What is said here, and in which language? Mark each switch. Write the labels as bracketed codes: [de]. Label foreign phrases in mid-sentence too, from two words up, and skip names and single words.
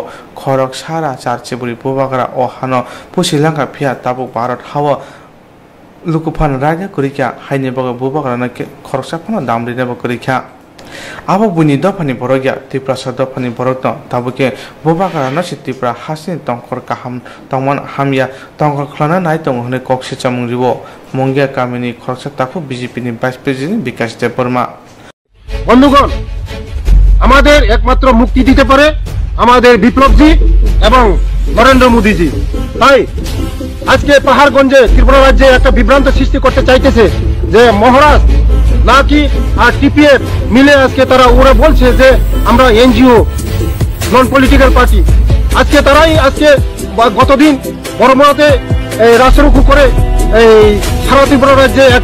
[trp] khorok sara charcheburi bobagara o hano pusilanga phia tabu Bharat hawa lukufan raja kurikya haine baga bobagara na khorsa phano damri na kurikya Abo buni dofani borogya tipra sa dofani borokno tabuke bobagara na tipra hasin tongkor kaham tongman hamya tongkor khlana nai tong hone kokse chamung ribo mongya kamini khorsa takhu BJP ni [en] vice president [trp] Bikas Deburma [bn] বন্ধুগণ আমাদের একমাত্র মুক্তি দিতে পারে আমাদের বিপ্লবজি এবং নরেন্দ্র মোদীজি তাই আজকে পাহাড়গঞ্জে ত্রিপুরা রাজ্যে একটা বিভ্রান্ত সৃষ্টি করতে চাইতেছে যে মহারাজ নাকি আর টিপিএফ মিলে আজকে ওরা বলছে যে আমরা এনজিও [en] non political party [bn] আজকে তারাই গতদিন বড়মাতে রাষ্ট্ররক্ষা করে এই সারা ত্রিপুরা রাজ্যে